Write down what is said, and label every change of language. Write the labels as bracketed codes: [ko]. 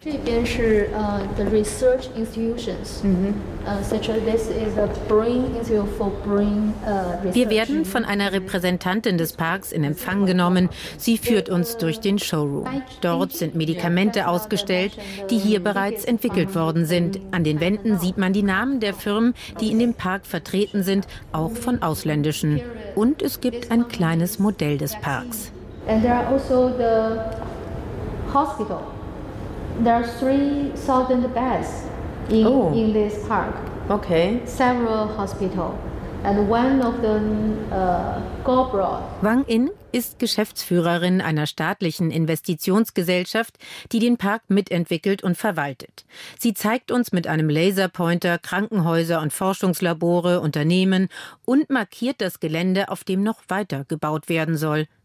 [de] Wir werden von einer Repräsentantin des Parks in Empfang genommen. Sie führt uns durch den Showroom. Dort sind Medikamente ausgestellt, die hier bereits entwickelt worden sind. An den Wänden sieht man die Namen der Firmen, die in dem Park vertreten sind, auch von ausländischen. Und es gibt ein kleines Modell des Parks. [en] And there are also the hospital. There are 3,000 beds in this park. Okay. Several hospital. And one of them go abroad. [de] Wang In ist Geschäftsführerin einer staatlichen Investitionsgesellschaft, die den Park mitentwickelt und verwaltet. Sie zeigt uns mit einem Laserpointer Krankenhäuser und Forschungslabore, Unternehmen und markiert das Gelände, auf dem noch weiter gebaut werden soll.